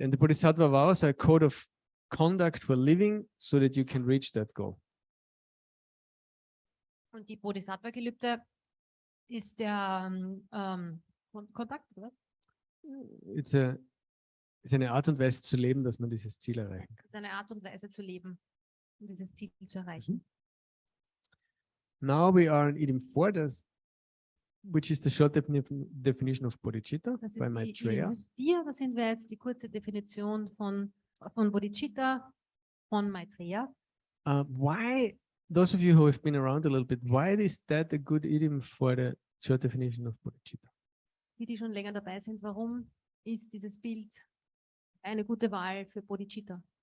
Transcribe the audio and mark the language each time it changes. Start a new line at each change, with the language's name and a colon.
English: And the Bodhisattva vows are a code of conduct for living so that you can reach that goal.
German: Und die Bodhisattva-Gelübde ist der Kontakt, oder? It's eine Art und Weise zu leben, dass man dieses Ziel erreichen kann. Das ist eine Art und Weise zu leben, um dieses Ziel zu erreichen.
English: Now we are in Item 4, which is the short definition of bodhicitta
German: Das ist
English: by
German: die
English: Maitreya.
German: Item 4, da sind wir jetzt die kurze Definition von Bodhicitta von Maitreya.
English: Why, those of you who have been around a little bit, why is that a good idiom for the short definition of bodhicitta?
German: Die schon länger dabei sind, warum ist dieses Bild eine gute Wahl für Bodhicitta?